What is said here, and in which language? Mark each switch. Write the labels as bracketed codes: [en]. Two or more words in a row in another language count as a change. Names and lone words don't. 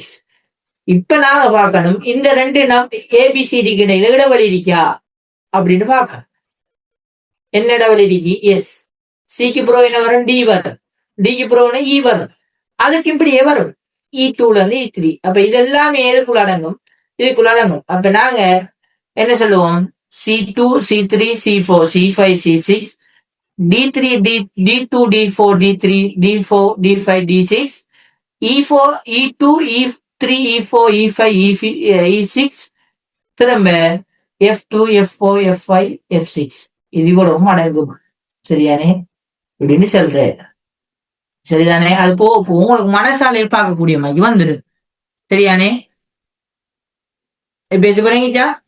[ta] இப்ப நாங்க பார்க்கணும் இந்த ரெண்டு நம் ஏபிசிடிக்கு இடையில இடைவெளி இருக்கா அப்படின்னு பார்க்கணும். என்ன இடைவெளி இருக்கு? எஸ். சிக்கு ப்ரோ என்ன வரும்? டி வரும். டிக்கு ப்ரோ இ வரும். அதுக்கு இப்படியே வரும் E2ல இருந்து E3. அப்ப இதெல்லாமே எதுக்குள்ள அடங்கும்? இதுக்குள்ள அடங்கும். அப்ப நாங்க என்ன சொல்லுவோம்? C2 C3 C4 C5 C6 D3 D2 D4 D3 D4 D5 D6 E4 E2 E3 E4 E5 E6 திரும்ப F2 F4 F5 F6 இது இவ்வளவும் அடங்கும். சரியானே? இப்படின்னு சொல்றேன். சரிதானே? அது போக உங்களுக்கு மனசாலையை பார்க்கக்கூடிய மாதிரி வந்துடு. சரியானே? இப்ப இது விளங்கிச்சா?